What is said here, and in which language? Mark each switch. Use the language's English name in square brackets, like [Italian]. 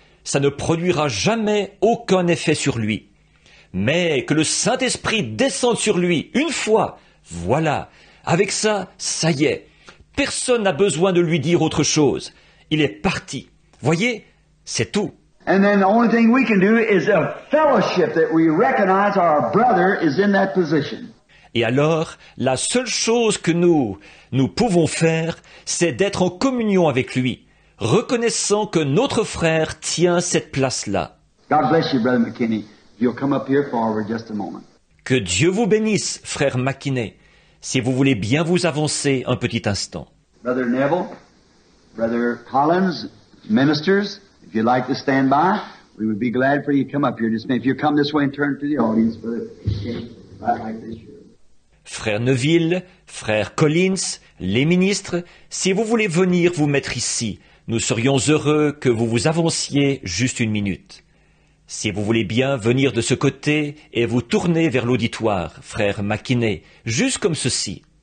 [French] Ça ne produira jamais aucun effet sur lui. Mais que le Saint-Esprit descende sur lui une fois, voilà, avec ça, ça y est. Personne n'a besoin de lui dire autre chose. Il est parti. Voyez, c'est tout. [English] And then the only thing we can do is a fellowship that we recognize our brother is in that position. [French] Et alors, la seule chose que nous pouvons faire, c'est d'être en communion avec lui, reconnaissant que notre frère tient cette place-là. [English] God bless you, Brother McKinney. You'll come up here forward just a moment. [French] Que Dieu vous bénisse, frère McKinney, si vous voulez bien vous avancer un petit instant. [English] Brother Neville, Brother Collins, ministers, if you'd like to stand by, we would be glad for you to come up here. Just if you come this way and turn to the audience, Brother McKinney, right like this. [French] Frère Neville, frère Collins, les ministres, si vous voulez venir vous mettre ici, nous serions heureux que vous vous avanciez juste une minute. Si vous voulez bien venir de ce côté et vous tourner vers l'auditoire, frère McKinney, juste comme ceci.